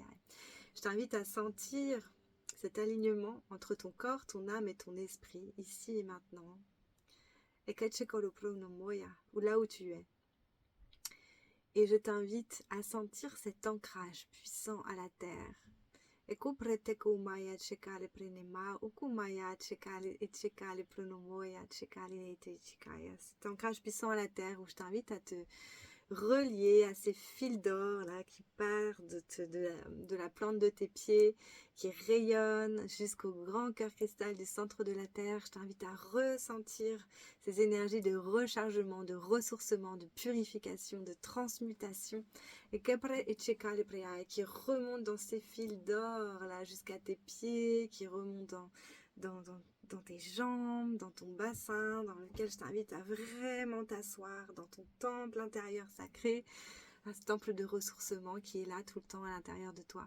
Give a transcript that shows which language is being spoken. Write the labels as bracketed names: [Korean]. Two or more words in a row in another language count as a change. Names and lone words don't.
[French] Je t'invite à sentir cet alignement entre ton corps, ton âme et ton esprit, ici et maintenant. Et Kachekolopronomoya, ou là où tu es. Et je t'invite à sentir cet ancrage puissant à la terre. Et kupretekumaya chekale prenema, ukumaya chekale et chekale pronomoya chekale et chekaya. Cet ancrage puissant à la terre où je t'invite à te relié à ces fils d'or là qui partent de la plante de tes pieds, qui rayonnent jusqu'au grand cœur cristal du centre de la terre. Je t'invite à ressentir ces énergies de rechargement, de ressourcement, de purification, de transmutation, et qui remontent dans ces fils d'or là jusqu'à tes pieds, qui remontent dans tes jambes, dans ton bassin, dans lequel je t'invite à vraiment t'asseoir, dans ton temple intérieur sacré, un temple de ressourcement qui est là tout le temps à l'intérieur de toi.